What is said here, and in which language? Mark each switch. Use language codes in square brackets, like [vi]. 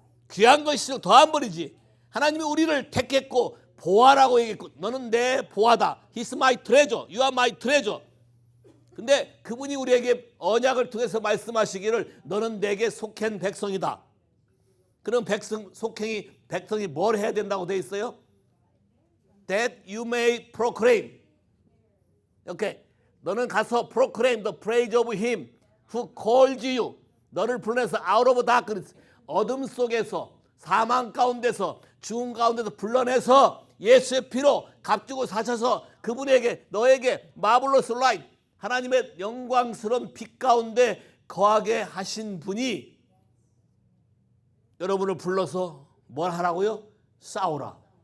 [ko] 귀한 것일수록 더 안 버리지. 하나님이 우리를 택했고 보아라고 얘기했고 너는 내 보아다. [en] He's my treasure. You are my treasure. [ko] 근데 그분이 우리에게 언약을 통해서 말씀하시기를 너는 내게 속한 백성이다. 그럼 백성이 뭘 해야 된다고 돼 있어요? [en] That you may proclaim. [ko] 오케이. 너는 가서 [en] proclaim the praise of him who called you. [ko] 너를 불러내서 [en] out of darkness, [ko] 어둠 속에서 사망 가운데서 죽음 가운데서 불러내서 예수의 피로 값주고 사셔서 그분에게 너에게 [en] marvelous light, [ko] 하나님의 영광스러운 빛 가운데 거하게 하신 분이 여러분을 불러서 뭘 하라고요? 싸우라.